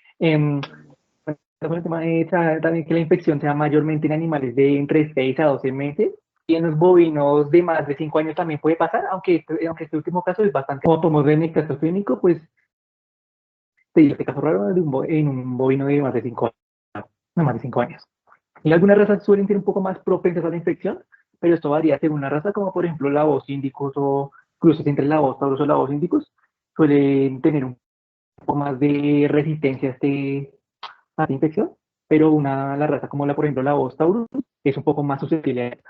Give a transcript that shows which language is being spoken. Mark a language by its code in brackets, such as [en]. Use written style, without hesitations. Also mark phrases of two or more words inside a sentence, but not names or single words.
[es] El tema es también que la infección sea mayormente en animales de entre 6 a 12 meses y en los bovinos de más de 5 años también puede pasar, aunque este último caso es bastante, como podemos ver en el caso clínico, pues sí, este caso raro es en un bovino de más de 5 años, no más de 5 años. Y algunas razas suelen ser un poco más propensas a la infección, pero esto varía según la raza, como por ejemplo labos índicos o cruces entre labos tauros o labos índicos, suelen tener un poco más de resistencia a esta infección, pero la raza como por ejemplo la Bos taurus es un poco más susceptible a esta.